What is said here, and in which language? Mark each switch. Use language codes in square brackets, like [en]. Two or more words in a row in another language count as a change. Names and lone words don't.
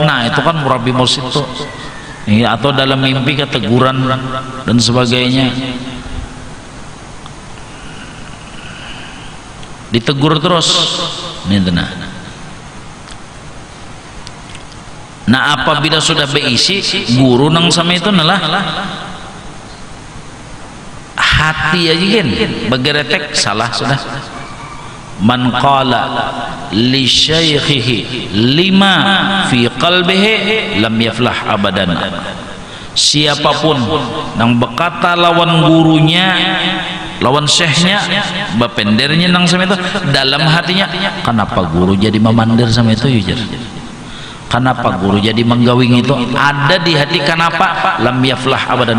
[bjn] Nah itu kan murabbi mursyid tuh. Atau dalam mimpi keteguran dan sebagainya, ditegur terus. Nah apabila sudah berisi guru nang sama itu nalah hati aja kan begeretek salah sudah. [ar] Man qala li syaikhihi lima fi qalbihi lam yaflah abadan. [bjn] Siapapun yang berkata lawan gurunya, lawan syekhnya, bapendernya nang sama itu dalam hatinya, kenapa guru jadi memandir sama itu yujur? Kenapa guru jadi menggawing itu? Ada di hati, kenapa? [ar] Lam yaflah abadan.